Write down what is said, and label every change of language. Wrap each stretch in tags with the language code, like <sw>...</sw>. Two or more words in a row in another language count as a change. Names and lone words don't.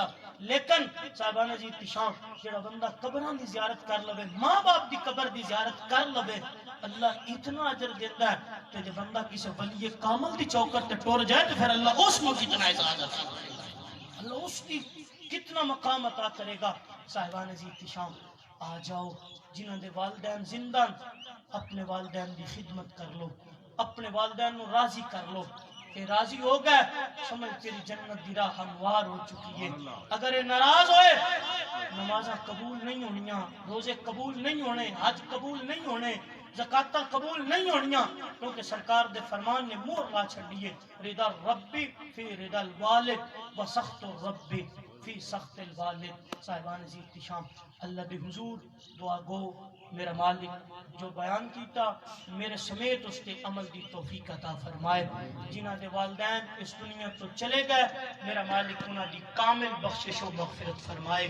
<pa>لیکن صاحبان جی احتشام جڑا بندہ قبراں دی زیارت کر لوے، ماں باپ دی قبر دی زیارت کر لوے، اللہ اتنا اجر دیتا ہے کہ جب بندہ کسی ولی کامل دی چوکٹ تے ٹر جائے تو پھر اللہ اس کو کتنا اعزاز عطا کرے گا، اللہ اس کی کتنا مقام عطا کرے گا۔ صاحبان جی احتشام آ جاؤ، جنہاں دے والدین زندہ اپنے والدین دی خدمت کر لو، اپنے والدین نو راضی کر لو، کہ راضی ہو گئے سمجھ تیری جنت دی راہ ہموار ہو چکی ہے۔ اگر یہ ناراض ہوئے نمازاں قبول نہیں ہونیاں، روزے قبول نہیں ہونے، حج قبول نہیں ہونے، زکاتاں قبول نہیں ہونیاں، کیونکہ سرکار دے فرمان نے مہر لا چھڈی ہے،</pa> <ar>رضا ربی فی رضا الوالد و سخط ربی فی سخط الوالد۔</ar> <pa>صاحبان جی احتشام اللہ دے حضور دعا گو میرا مالک جو بیان کیتا میرے سمیت اس کے عمل دی توفیق عطا فرمائے۔ جنہ دے والدین اس دنیا تو چلے گئے میرا مالک انہاں دی کامل بخشش و مغفرت فرمائے۔</pa>